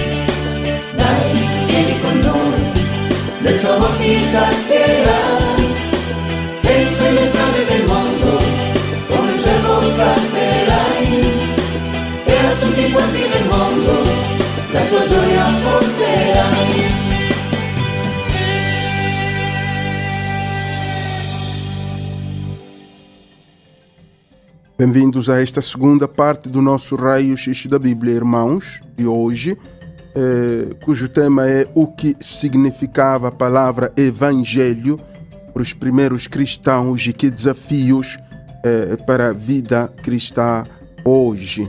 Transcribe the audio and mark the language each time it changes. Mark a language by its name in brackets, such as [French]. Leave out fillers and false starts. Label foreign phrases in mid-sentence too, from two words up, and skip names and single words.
[Italian] Dai, vieni con noi, del suo amor ti sazierà. E per le strade del mondo con un cielo salterai. E a tutti quanti nel mondo la sua gioia porterai. [Portuguese] Bem-vindos a esta segunda parte do nosso Raio-X da Bíblia, irmãos, de hoje, cujo tema é o que significava a palavra Evangelho para os primeiros cristãos e que desafios para a vida cristã hoje.